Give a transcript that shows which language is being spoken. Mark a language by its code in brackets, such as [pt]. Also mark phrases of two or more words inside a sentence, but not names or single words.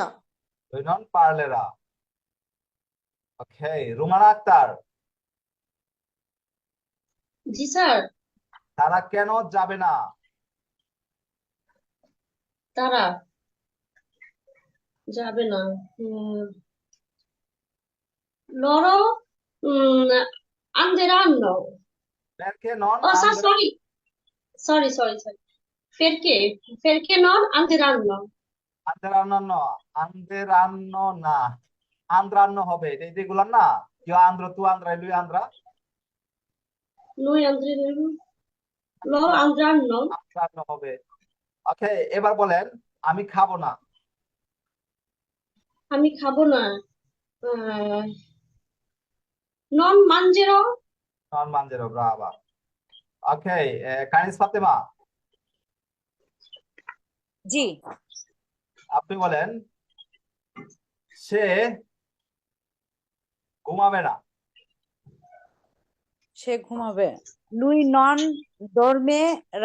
[bn] 2 নং পার্লেরা। ওকে, রুমানা আক্তার। জি স্যার। তারা কেন যাবে না? তারা যাবে না। উম, [it] loro anderanno. perché non Oh, andrà? sorry. Perché non anderanno? আন্দ্রান্ন। [bn] আন্দ্রান্ন না, আন্দ্রান্ন হবে, এটা রেগুলার না। [it] io andrò, tu andrai, lui andrà. Lui andranno? Loro andranno? [bn] আন্দ্রান্ন হবে। ওকে, এবার বলেন আমি খাবো না। আমি খাবো না। আহ, [it] non mangerò? non mangerò, brava. [bn] ওকে, কানিস ফাতেমা। জি। আপনি বলেন সে ঘুমাবে না। সে ঘুমাবে। [it] lui non dormirà.